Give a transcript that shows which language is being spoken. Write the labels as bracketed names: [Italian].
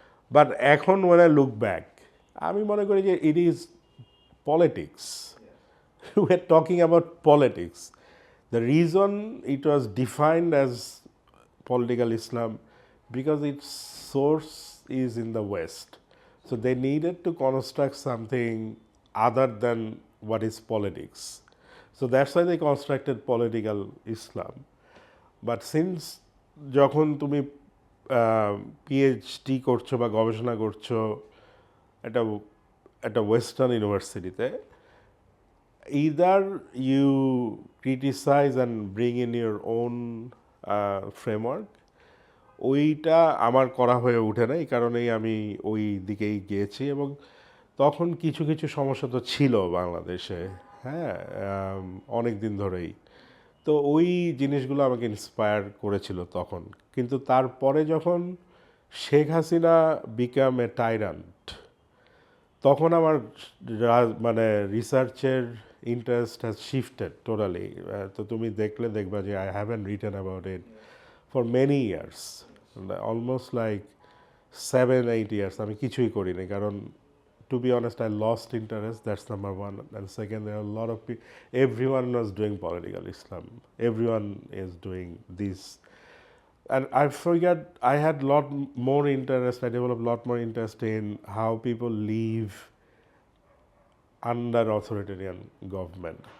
[English] but [Bangla] এখন [English] when I look back [Bangla] আমি মনে করি যে [English] It is politics. We are talking about politics. The reason it was defined as political Islam because its source is in the West. So they needed to construct something other than what is politics. So that's why they constructed political Islam. [Bangla] But since যখন তুমি PhD করছো বা গবেষণা করছো একটা একটা western ইউনিভার্সিটিতে, [English] either you criticize and bring in your own framework, [Bangla] ওইটা আমার করা হয়ে ওঠে না। এই কারণেই আমি ওই দিকেই গিয়েছি এবং তখন কিছু কিছু সমস্যা তো ছিল বাংলাদেশে। হ্যাঁ, অনেক দিন ধরেই তো ওই জিনিসগুলো আমাকে ইন্সপায়ার করেছিল তখন। কিন্তু তারপরে যখন শেখ হাসিনা [English] became a tyrant, [Bangla] তখন আমার মানে রিসার্চের ইন্টারেস্ট [English] Has shifted totally. [Bangla] তো তুমি দেখবা যে [English] I haven't written about it for many years, almost like 7-8 years [Bangla] আমি কিছুই করিনি। কারণ [English] to be honest, I lost interest. That's number one. And second, there are a lot of people. Everyone was doing political Islam. Everyone is doing this. And I forget, I had a lot more interest. I developed a lot more interest in how people live under authoritarian government.